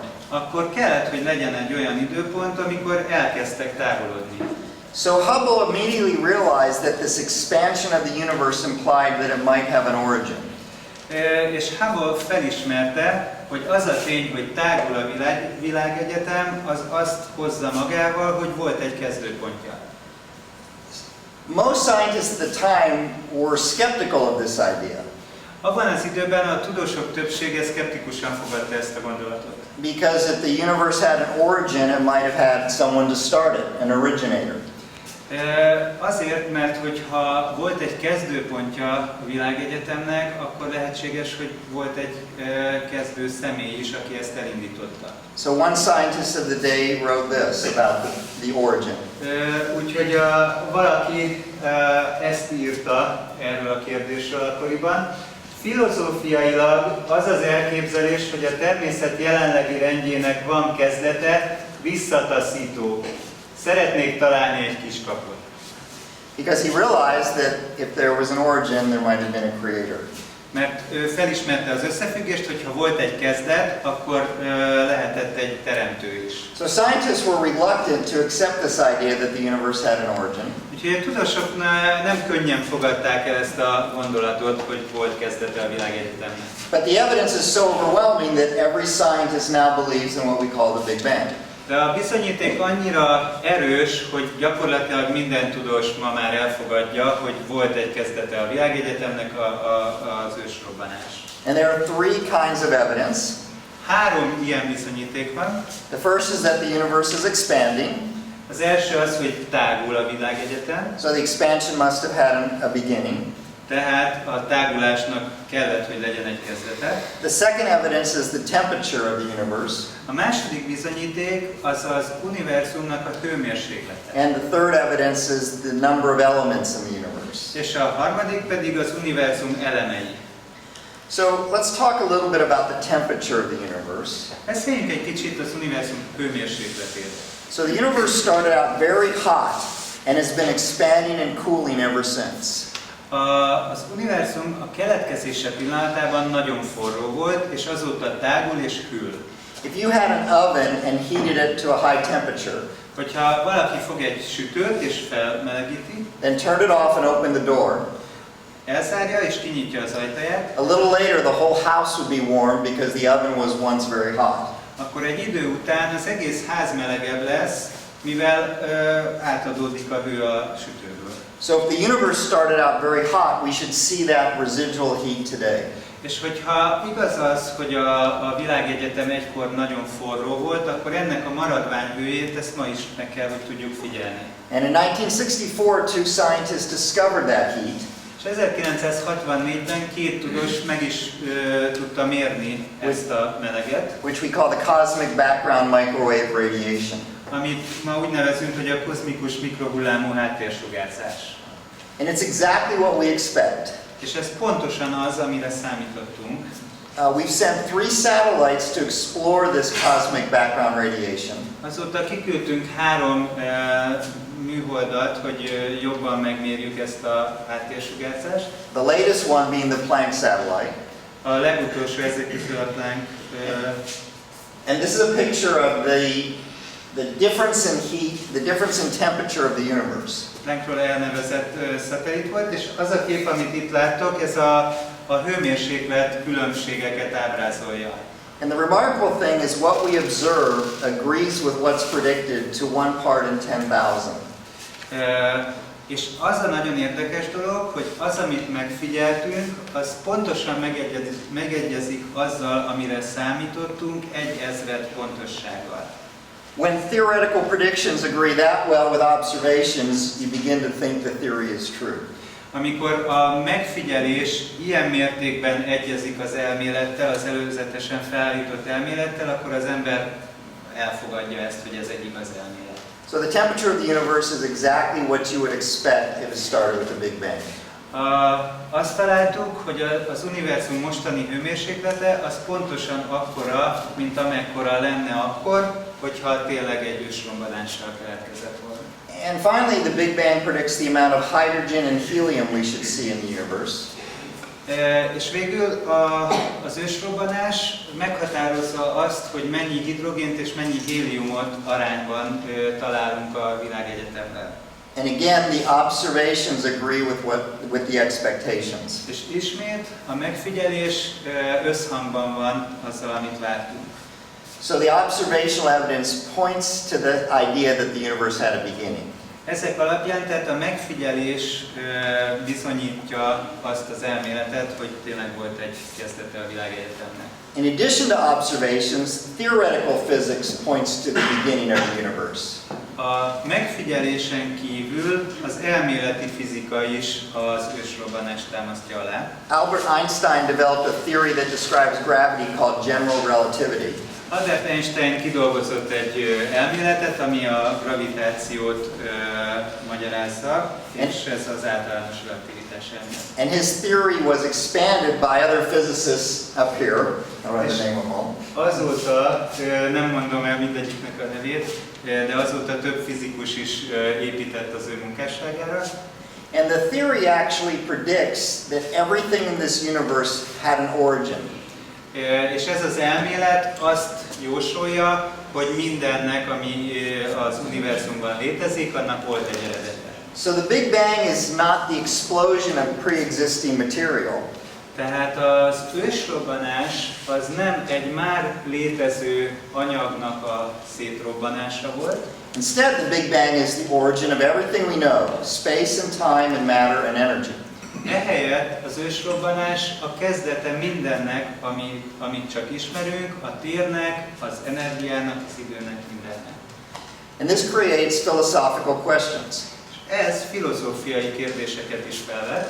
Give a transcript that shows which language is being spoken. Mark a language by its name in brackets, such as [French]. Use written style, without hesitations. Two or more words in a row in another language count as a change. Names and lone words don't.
[Hungarian] akkor kellett, hogy legyen egy olyan időpont, amikor elkezdtek távolodni. [English] So Hubble immediately realized that this expansion of the universe implied that it might have an origin. [Hungarian] És Hubble felismerte, hogy az a tény, hogy tágul a világegyetem, az azt hozza magával, hogy volt egy kezdőpontja. [English] Most scientists at the time were skeptical of this idea [Hungarian] Abban az időben a tudósok többsége szkeptikusan fogadta ezt a gondolatot. [English] because if the universe had an origin, it might have had someone to start it, an originator. [Hungarian] Azért, mert hogyha volt egy kezdőpontja a világegyetemnek, akkor lehetséges, hogy volt egy kezdő személy is, aki ezt elindította. [English] So one scientist of the day wrote this about the origin. [Hungarian] Úgyhogy valaki ezt írta erről a kérdésről akkoriban. Filozófiailag az az elképzelés, hogy a természet jelenlegi rendjének van kezdete, visszataszító. Szeretnék találni egy kiskaput. [English] Because he realized that if there was an origin, there might have been a creator. [Hungarian] Mert ő felismerte az összefüggést, hogy ha volt egy kezdet, akkor lehetett egy teremtő is. [English] So scientists were reluctant to accept this idea that the universe had an origin. [Hungarian] Úgyhogy a tudósok nem könnyen fogadták el ezt a gondolatot, hogy volt kezdete a világegyetemnek. [English] But the evidence is so overwhelming that every scientist now believes in what we call the Big Bang. [Hungarian] De a bizonyíték annyira erős, hogy gyakorlatilag minden tudós ma már elfogadja, hogy volt egy kezdete a világegyetemnek, az ősrobbanás. [English] And there are three kinds of evidence. [Hungarian] 3 ilyen bizonyíték van. [English] The first is that the universe is expanding. [Hungarian] Az első az, hogy tágul a világegyetem. [English] So the expansion must have had a beginning. [Hungarian] Tehát a tágulásnak kellett, hogy legyen egy kezdete. [English] The second evidence is the temperature of the universe. [Hungarian] A második bizonyíték az az univerzumnak a hőmérséklete. [English] And the third evidence is the number of elements in the universe. [Hungarian] És a harmadik pedig az univerzum elemei. [English] So let's talk a little bit about the temperature of the universe. [Hungarian] Beszéljünk egy kicsit az univerzum hőmérsékletéről. [English] So the universe started out very hot and has been expanding and cooling ever since. [Hungarian] Az univerzum a keletkezése pillanatában nagyon forró volt, és azóta tágul és hűl. [English] If you had an oven and heated it to a high temperature, [Hungarian] Hogyha valaki fog egy sütőt és felmelegíti, [English] then turned it off and opened the door, [Hungarian] elzárja és kinyitja az ajtaját, [English] a little later the whole house would be warm because the oven was once very hot. [Hungarian] akkor egy idő után az egész ház melegebb lesz, mivel átadódik a hő a sütőből. [English] So if the universe started out very hot, we should see that residual heat today. [Hungarian] És hogyha igaz az, hogy a világegyetem egykor nagyon forró volt, akkor ennek a maradványhőjét ezt ma is meg kell, hogy tudjuk figyelni. [English] And in 1964, two scientists discovered that heat. [Hungarian] És 1964-ben 2 tudós meg is tudta mérni ezt a meleget, [English] Which we call the cosmic background microwave radiation. [Hungarian] amit ma úgy nevezünk, hogy a kozmikus mikrohullámú háttérsugárzás. [English] And it's exactly what we expect. [Hungarian] És ez pontosan az, amire számítottunk. [English] We've sent 3 satellites to explore this cosmic background radiation. [Hungarian] Azóta kiküldtünk 3 műholdat, hogy jobban megmérjük ezt a háttérsugárzást. [English] The latest one being the Planck satellite. [Hungarian] A legutolsó ezek közül a Planck. [English] And this is a picture of the difference in heat, the difference in temperature of the universe. [Hungarian] Planckról elnevezett szatellit volt, és az a kép, amit itt láttok, ez a hőmérséklet különbségeket ábrázolja. [English] And the remarkable thing is what we observe agrees with what's predicted to 1 part in 10,000. [Hungarian] És az a nagyon érdekes dolog, hogy az, amit megfigyeltünk, az pontosan megegyezik azzal, amire számítottunk 1000 pontossággal. [English] When theoretical predictions agree that well with observations, you begin to think the theory is true. [Hungarian] Amikor a megfigyelés ilyen mértékben egyezik az elmélettel, az előzetesen felállított elmélettel, akkor az ember elfogadja ezt, hogy ez egy igaz elmélet. [English] So the temperature of the universe is exactly what you would expect if it started with a Big Bang. [Hungarian] Azt találtuk, hogy az univerzum mostani hőmérséklete az pontosan akkora, mint amekkora lenne akkor, hogyha tényleg egy ősrobbanással keletkezett volna. [English] And finally, the Big Bang predicts the amount of hydrogen and helium we should see in the universe. [Hungarian] És végül az ősrobbanás meghatározza azt, hogy mennyi hidrogént és mennyi héliumot arányban találunk a világegyetemben. [English] And again, the observations agree with the expectations. [Hungarian] És ismét a megfigyelés összhangban van azzal, amit vártunk. [English] So the observational evidence points to the idea that the universe had a beginning. [Hungarian] Ezek alapján tehát a megfigyelés bizonyítja azt az elméletet, hogy tényleg volt egy kezdete a világegyetemnek. [English] In addition to observations, theoretical physics points to the beginning of the universe. [Hungarian] A megfigyelésen kívül az elméleti fizika is az ősrobbanást támasztja alá. [English] Albert Einstein developed a theory that describes gravity called general relativity. [Hungarian] Albert Einstein kidolgozott egy elméletet, ami a gravitációt magyarázza, és ez az általános relativitás elmélet. [English] And his theory was expanded by other physicists up here. I don't know the name of them all. [Hungarian] Azóta, nem mondom el mindegyiknek a nevét, de azóta több fizikus is épített az ő munkásságára. [English] And the theory actually predicts that everything in this universe had an origin. [Hungarian] És ez az elmélet azt jósolja, hogy mindennek, ami az univerzumban létezik, annak volt egy eredete. [English] So the Big Bang is not the explosion of pre-existing material. [Hungarian] Tehát az ősrobbanás az nem egy már létező anyagnak a szétrobbanása volt. [English] Instead, the Big Bang is the origin of everything we know, space and time and matter and energy. [Hungarian] Ehelyett az ősrobbanás a kezdete mindennek, amit csak ismerünk, a térnek, az energiának, az időnek, mindennek. [English] And this creates philosophical questions. [Hungarian] Ez filozófiai kérdéseket is felvet.